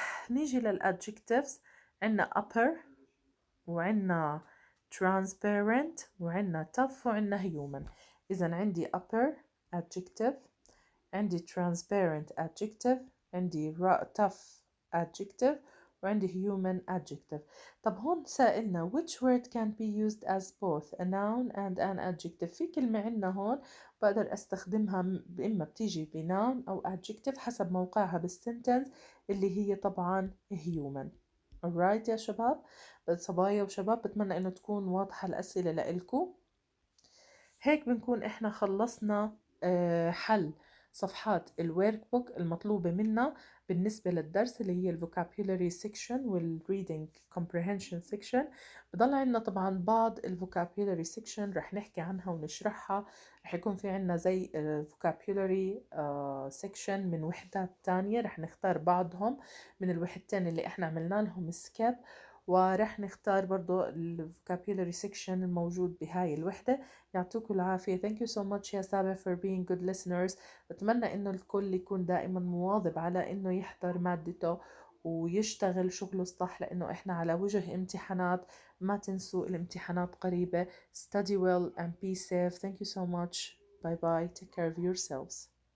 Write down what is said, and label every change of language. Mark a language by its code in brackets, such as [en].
[ar] نيجي للadjectives. عنا upper وعنا transparent وعنا tough وعنا human. إذا عندي upper adjective، عندي transparent adjective، عندي tough adjective، وعندي human adjective. طب هون سائلنا [en] which word can be used as both a noun and an adjective. [ar] في كلمة عنا هون بقدر استخدمها إما بتيجي بnoun أو adjective حسب موقعها بالسنتنس اللي هي طبعا human. alright يا شباب، صبايا وشباب، بتمنى انه تكون واضحة الأسئلة لإلكم. هيك بنكون احنا خلصنا حل صفحات الورك بوك المطلوبة منا بالنسبة للدرس اللي هي الفوكابيولاري سيكشن والريدنج كومبريهنشن سيكشن. بضل عنا طبعا بعض الفوكابيولاري سيكشن رح نحكي عنها ونشرحها. رح يكون في عنا زي فوكابيولاري سيكشن من وحدات تانية، رح نختار بعضهم من الوحدتين اللي احنا عملنا لهم سكيب، ورح نختار برضو الفوكابيولاري سيكشن الموجود بهاي الوحدة. يعطيكم العافية. [en] Thank you so much [ar] يا سابع [en] for being good listeners. [ar] بتمنى إنه الكل يكون دائما مواظب على إنه يحضر مادته ويشتغل شغله صح، لأنه إحنا على وجه امتحانات. ما تنسوا الامتحانات قريبة. [en] Study well and be safe. Thank you so much. Bye bye. Take care of yourselves.